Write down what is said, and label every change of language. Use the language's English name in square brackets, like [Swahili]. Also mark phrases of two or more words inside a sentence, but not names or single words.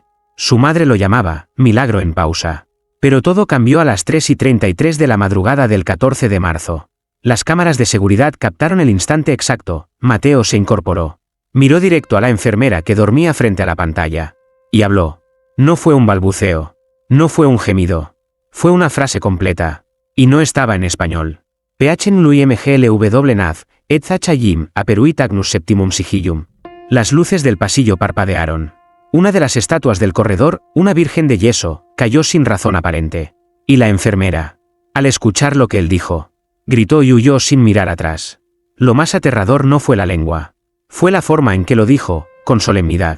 [Spanish] Su madre lo llamaba milagro en pausa. Pero todo cambió a las 3:33 de la madrugada del 14 de marzo. Las cámaras de seguridad captaron el instante exacto. Mateo se incorporó. Miró directo a la enfermera que dormía frente a la pantalla. Y habló. No fue un balbuceo. No fue un gemido. Fue una frase completa. Y no estaba en español. Peachen lui mglw naz, et zachayim, [Latin] aperuit agnus septimum sigillum. [Spanish] Las luces del pasillo parpadearon. Una de las estatuas del corredor, una virgen de yeso, cayó sin razón aparente. Y la enfermera, al escuchar lo que él dijo, gritó y huyó sin mirar atrás. Lo más aterrador no fue la lengua. Fue la forma en que lo dijo, con solemnidad.